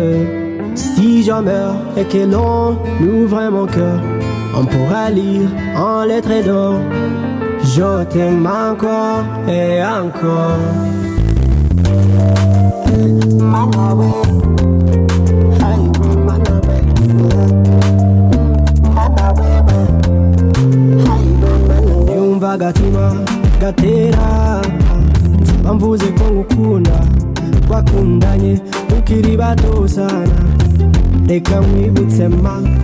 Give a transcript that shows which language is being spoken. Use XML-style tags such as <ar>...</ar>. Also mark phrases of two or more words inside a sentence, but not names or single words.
<fr>Si je meurs et que l'on ouvre mon cœur, on pourra lire en lettres d'or. Je t'aime encore et encore.</fr> <rw>Yumva gatima gatera mvuze ko ngukunda twakundanye ukiri bato sana reka mwibutse ma</rw>